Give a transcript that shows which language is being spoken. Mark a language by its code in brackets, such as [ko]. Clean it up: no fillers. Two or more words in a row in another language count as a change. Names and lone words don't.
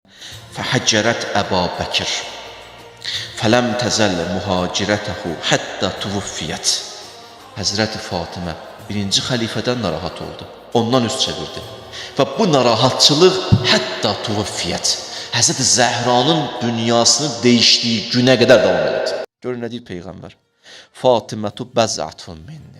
[ar] فحجرت أبا بكر فلم تزل مهاجرته حتى توفيت. [az] Həzrəti Fatimə birinci xəlifədən narahat oldu. Ondan üz çevirdi. Və bu narahatçılıq hətta tuvaffiyət. Həzrəti Zəhranın dünyasını dəyişdiyi günə qədər davam elədi. Görün nə deyir Peyğəmbər? [ar] فاطمة بضعة مني.